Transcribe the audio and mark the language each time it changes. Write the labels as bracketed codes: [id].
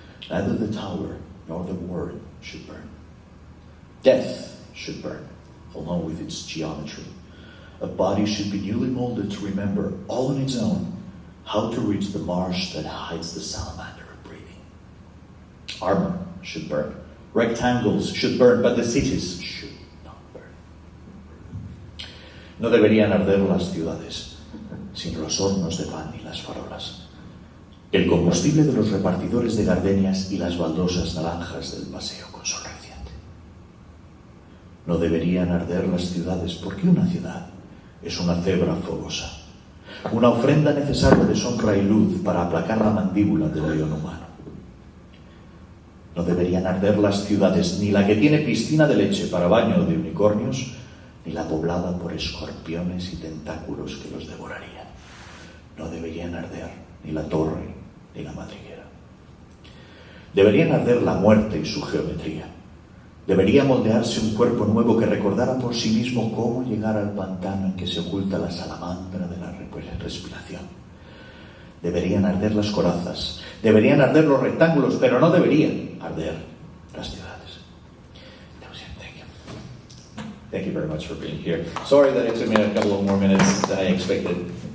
[en] Neither the tower nor the word should burn. Death should burn, along with its geometry. A body should be newly molded to remember, all on its own, how to reach the marsh that hides the salamander of breathing. Armor should burn. Rectangles should burn, but the cities should not burn. [es] No deberían arder las ciudades, sin los hornos de pan y las farolas, el combustible de los repartidores de gardenias y las baldosas naranjas del paseo con sol reciente. No deberían arder las ciudades, porque una ciudad es una cebra fogosa, una ofrenda necesaria de sombra y luz para aplacar la mandíbula del león humano. No deberían arder las ciudades, ni la que tiene piscina de leche para baño de unicornios, ni la poblada por escorpiones y tentáculos que los devorarían. No deberían arder ni la torre ni la madriguera. Deberían arder la muerte y su geometría. Debería moldearse un cuerpo nuevo que recordara por sí mismo cómo llegar al pantano en que se oculta la salamandra de la respiración. Deberían arder las corazas, deberían arder los rectángulos, pero no deberían arder las ciudades. [en] That was it. Thank you. Thank you very much for being here. Sorry that it took me a couple of more minutes than I expected.